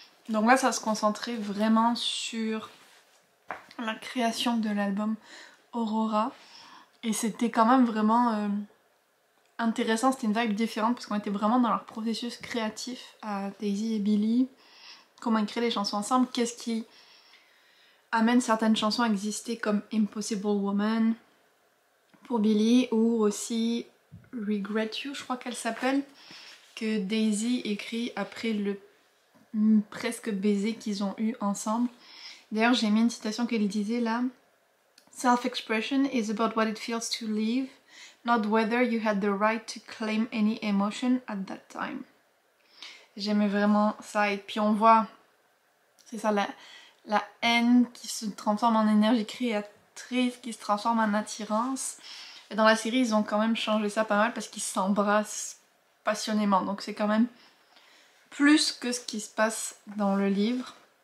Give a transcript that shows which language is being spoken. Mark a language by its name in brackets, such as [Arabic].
[French] Donc là ça se concentrait vraiment sur la création de l'album Aurora et c'était quand même vraiment intéressant, c'était une vibe différente parce qu'on était vraiment dans leur processus créatif à Daisy et Billy, comment ils créent les chansons ensemble, qu'est-ce qui amène certaines chansons à exister comme Impossible Woman pour Billy ou aussi Regret You je crois qu'elle s'appelle, que Daisy écrit après presque baiser qu'ils ont eu ensemble. D'ailleurs, j'ai mis une citation qu'elle disait là. [English] Self-expression is about what it feels to live, not whether you had the right to claim any emotion at that time. [French] J'aimais vraiment ça. Et puis on voit, c'est ça, la haine qui se transforme en énergie créatrice, qui se transforme en attirance. Et dans la série, ils ont quand même changé ça pas mal parce qu'ils s'embrassent passionnément. Donc c'est quand même plus que ce qui se passe dans le livre.